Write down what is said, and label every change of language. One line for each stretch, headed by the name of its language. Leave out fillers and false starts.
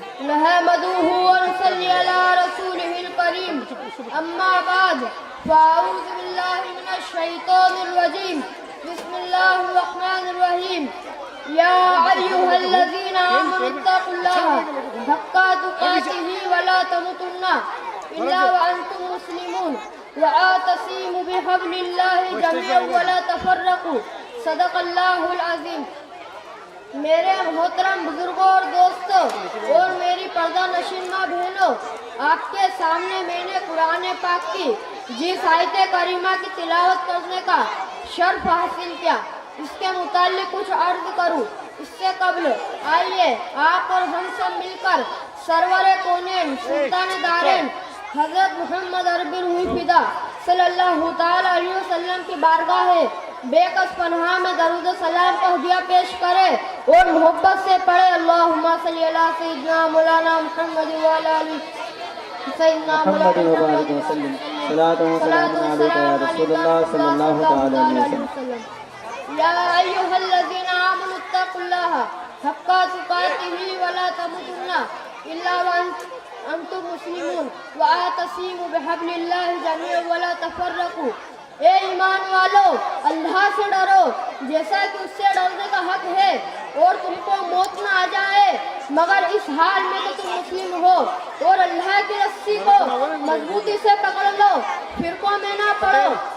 Arabic: نحمده ونصلي على رسوله الكريم اما بعد فاعوذ بالله من الشيطان الرجيم بسم الله الرحمن الرحيم يا ايها الذين امنوا اتقوا الله حق تقاته ولا تموتن الا وانتم مسلمون واعتصموا بحبل الله جميعا ولا تفرقوا صدق الله العظيم.
Urdu: میرے محترم بزرگوں اور دوستوں اور میری پردہ نشین ماں بہنوں، آپ کے سامنے میں نے قرآن پاک کی جس آیت کریمہ کی تلاوت کرنے کا شرف حاصل کیا، اس کے متعلق کچھ عرض کروں. اس سے قبل آئیے آپ اور ہم سب مل کر سرور کونین سلطان دارین حضرت محمد عربی روحی فدا صلی اللہ تعالی علیہ وسلم کی بارگاہ بے کس پناہ میں درود و سلام کا ہدیہ پیش کرے اور محبت سے پڑھے
Arabic: اللہم صلی اللہ سیدنا مولانا محمد وعلی آلہ سيدنا محمد وبارك وسلم صلاة وسلام عليك يا رسول الله صلى الله تعالى عليه وسلم. يا أيها الذين آمنوا اتقوا الله حق تقاته ولا تموتن إلا وأنتم مسلمون واعتصموا بحبل الله جميعا ولا تفرقوا.
Urdu: اے ایمان والو اللہ سے ڈرو جیسا کہ اس سے ڈرنے کا حق ہے اور تم کو موت نہ آ جائے مگر اس حال میں کہ تم مسلم ہو اور اللہ کی رسی کو مضبوطی سے پکڑ لو فرقوں میں نہ پڑو.